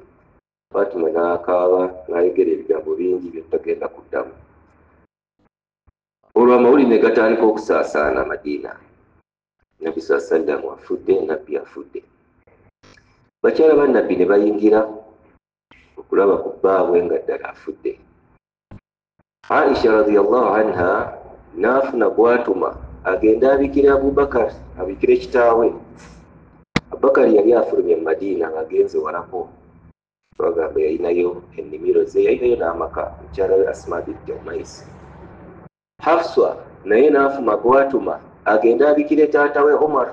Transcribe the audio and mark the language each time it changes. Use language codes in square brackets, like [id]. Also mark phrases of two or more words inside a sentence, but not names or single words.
[lg] Fatima n'akaaba n'ayogera ebigambo bingi bye tutagenda kuddamu. Olwo amawulire ne gatandika okusaasaana Madiina. Nabbi sallam afudde, Nabbi afudde. Bakyala ba Nabbi ne bayingira okulaba ku bbaabwe nga ddala afudde. Aisha [ar] radiyallahu anha [lg] n'afuna bw'atuma agenda abikira Abubakar, abikire kitaawe. Abubakar yali afulumye mu Madiina ng'agenze walako. Twagamba yalinayo ennimiro ze, yalinayo n'amaka, mukyala we Asma bint Umais. Hafsa naye n'afuma bw'atuma agenda abikire taata we Umar.